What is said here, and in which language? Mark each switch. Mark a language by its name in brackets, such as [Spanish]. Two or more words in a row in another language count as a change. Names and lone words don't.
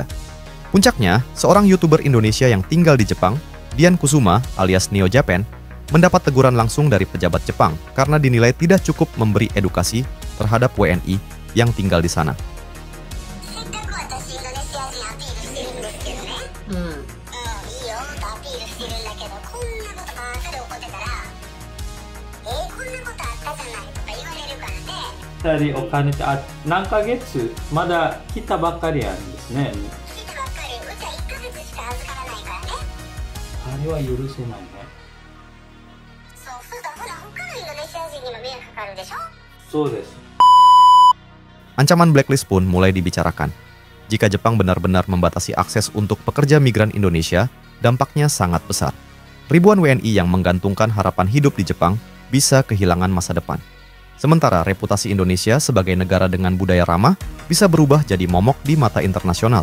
[Indonesian] Puncaknya, seorang YouTuber Indonesia yang tinggal di Jepang, Dian Kusuma alias Neo Japan, mendapat teguran langsung dari pejabat Jepang karena dinilai tidak cukup memberi edukasi terhadap WNI yang tinggal di sana. [Japanese] Dari お金って何ヶ月まだ来たばっかりなんですね。来たばっかり、うちは1ヶ月しか預からないからね。あれは許せないね。そうするとほら他のインドネシア人にも迷惑かかるでしょ。そうです。 [Indonesian] Ancaman blacklist pun mulai dibicarakan. Jika Jepang benar-benar membatasi akses untuk pekerja migran Indonesia, dampaknya sangat besar. Ribuan WNI yang menggantungkan harapan hidup di Jepang bisa kehilangan masa depan. Sementara reputasi Indonesia sebagai negara dengan budaya ramah bisa berubah jadi momok di mata internasional.